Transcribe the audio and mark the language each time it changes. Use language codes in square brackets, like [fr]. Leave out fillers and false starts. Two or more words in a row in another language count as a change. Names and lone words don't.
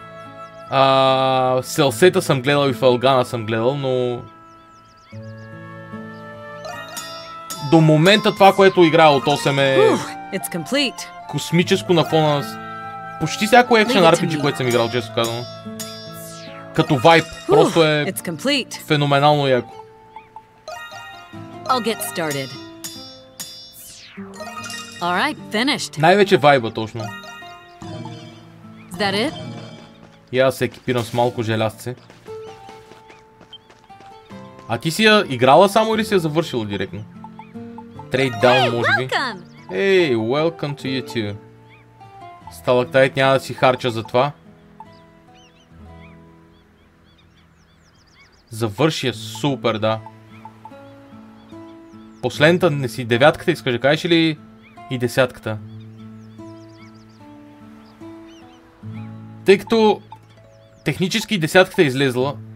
[bg] Селсета съм гледал и Фалгана съм гледал, но... до момента това, което играе от 8 е [en] It's complete. [bg] космическо на фона на почти всяко екшен RPG, което съм играл, често казано. Като вайб, просто е [en] It's complete. [bg] феноменално яко. [en] I'll get started. All right, finished. [bg] Най-вече вайба, точно. [en] Is that it? [bg] И аз се екипирам с малко желязце. А ти си я играла само или си я завършила директно? [en] Trade down, [bg] може би. [en] Welcome. Hey, welcome to you too. [bg] Сталактайт няма да си харча за това. Завърши я супер, да. Последната не си девятката, искаш да кажеш, или и десятката? Тъй като технически десятката е излезла.